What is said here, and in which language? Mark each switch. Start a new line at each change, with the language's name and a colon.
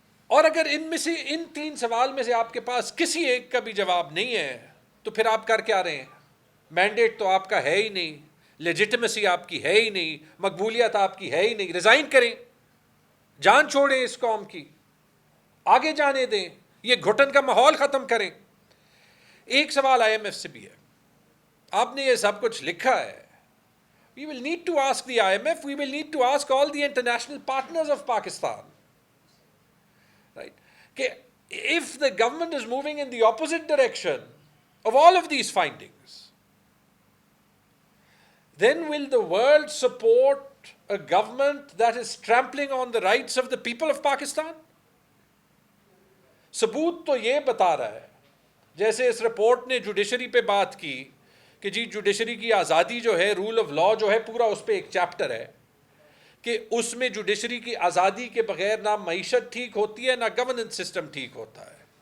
Urdu: اور اگر ان میں سے, ان 3 سوال میں سے آپ کے پاس کسی ایک کا بھی جواب نہیں ہے تو پھر آپ کر کیا رہے ہیں؟ مینڈیٹ تو آپ کا ہے ہی نہیں, لیجٹمیسی آپ کی ہے ہی نہیں, مقبولیت آپ کی ہے ہی نہیں. ریزائن کریں, جان چھوڑیں اس قوم کی, آگے جانے دیں, یہ گھٹن کا ماحول ختم کریں. ایک سوال آئی ایم ایف سے بھی ہے, آپ نے یہ سب کچھ لکھا ہے.
English: We will need to ask the IMF, we will need to ask all the international partners of Pakistan, right? If the government is moving in the opposite direction of all of these findings, then will the world support a government that is trampling on the rights of the people of Pakistan?
Urdu: ثبوت تو یہ بتا رہا ہے, جیسے اس report نے judiciary پہ بات کی کہ جی جوڈیشری کی آزادی جو ہے, رول آف لا جو ہے, پورا اس پہ ایک چیپٹر ہے کہ اس میں جوڈیشری کی آزادی کے بغیر نہ معیشت ٹھیک ہوتی ہے نہ گورننس سسٹم ٹھیک ہوتا ہے.